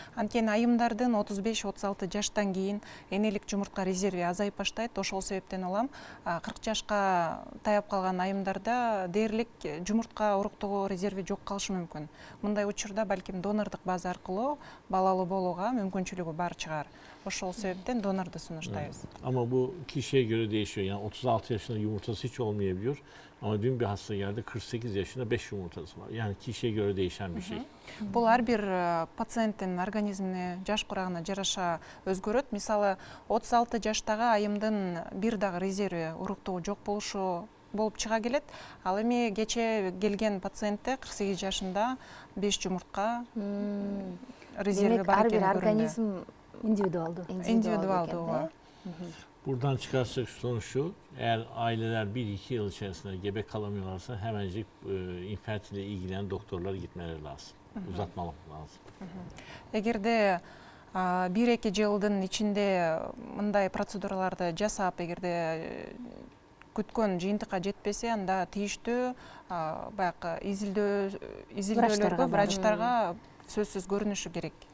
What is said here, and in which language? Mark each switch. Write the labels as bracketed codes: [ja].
[ky] Анткени айымдардын 35-36 жаштан кийин энелик жумуртка резерви азайып баштайт. Ошол себептен улам 40 жашка таяп калган айымдарда дээрлик жумуртка уруктугу резерви жок калышы мүмкүн. Мындай учурда балким донордук база аркылуу балалуу болууга мүмкүнчүлүгү бар чыгар. Ошол себептен донорду сунуштайбыз. [tr] Ama bu kişiye göre değişiyor. Yani 36 yaşında yumurtası hiç olmayabiliyor. Ama dün bir hasta geldi 48 yaşında 5 yumurtası var. Yani kişiye göre değişen bir şey. [ky] Бул ар бир пациенттин организмине, жаш курагына жараша өзгөрөт. Мисалы 36 жаштагы айымдын бир дагы резерви уруктугу жок болушу болуп чыга келет. Ал эми кече келген пациентте 48 жашында 5 жумуртка резерви бар экени организм индивидуалдуу. [tr] Buradan çıkarsak sonuç şu, eğer aileler 1-2 yıl içerisinde gebe kalamıyorlarsa hemencik infertil ile ilgilenen doktorlara gitmeleri lazım. Uzatmamak lazım. [ky] Эгерде 1-2 жылдын ичинде мындай процедураларды жасап, эгерде күткөн жыйынтыкка жетпесе, анда тийиштүү изилдөөлөргө, врачтарга сөзсүз көрүнүшү керек.